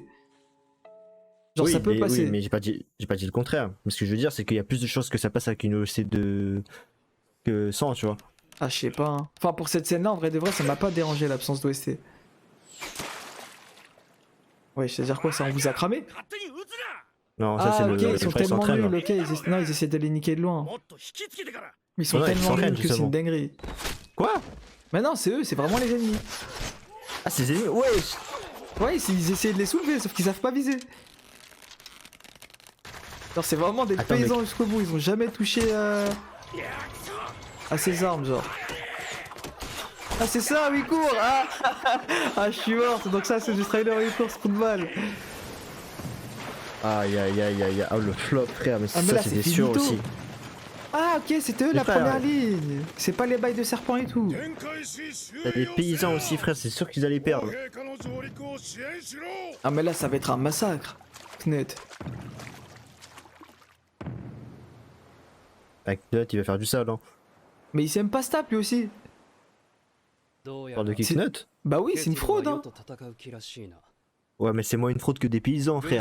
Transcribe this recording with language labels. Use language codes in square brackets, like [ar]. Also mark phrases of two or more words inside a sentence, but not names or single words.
[fr] Genre, Oui, ça peut mais, passer. oui, mais j'ai pas dit le contraire. Mais ce que je veux dire, c'est qu'il y a plus de choses que ça passe avec une OST que sans, tu vois. Ah, je sais pas. Hein. Enfin, pour cette scène-là, en vrai de vrai, ça m'a pas dérangé l'absence d'OST. Ouais, c'est-à-dire quoi, ça, on vous a cramé? [ja] 勝手に撃つな。 [fr] Non, ça, c'est Ah, le. ok, ils le sont frère, tellement s'entraîne, nuls, là. ok, non, ils essaient de les niquer de loin. [ja] もっと引きつけてから。 [fr] Ils sont Ouais, ils tellement s'entraînent, nuls que c'est justement. une dinguerie. Quoi? Mais non, c'est eux, c'est vraiment les ennemis. Ah, c'est ennemis. Ouais. Ouais, ils essayaient de les soulever, sauf qu'ils savent pas viser. Genre, c'est vraiment des Attends, paysans jusqu'au bout, ils ont jamais touché à ces armes, genre. Ah, c'est ça, oui, cours! Ah, ah, je suis morte, donc ça, c'est du trailer, oui, cours, ce coup de balle. Aïe. Oh, le flop, frère, mais Ah, mais ça, là, c'était c'est sûr finito. aussi. Ah, ok, c'était eux Les la frères, première ouais. ligne. C'est pas les bails de serpent et tout. [ja] 展開し終了 [fr] T'as des paysans aussi, frère, c'est sûr qu'ils allaient perdre. [ja] 陛下の上陸を支援しろ。 [fr] Ah, mais là, ça va être un massacre. Knut. Avec Knut, il va faire du sale, hein. Mais il s'aime pas se tape lui aussi. Tu parles de qui, C'est- Knut? Bah oui, c'est une fraude, hein. Ouais, mais c'est moins une fraude que des paysans, frère.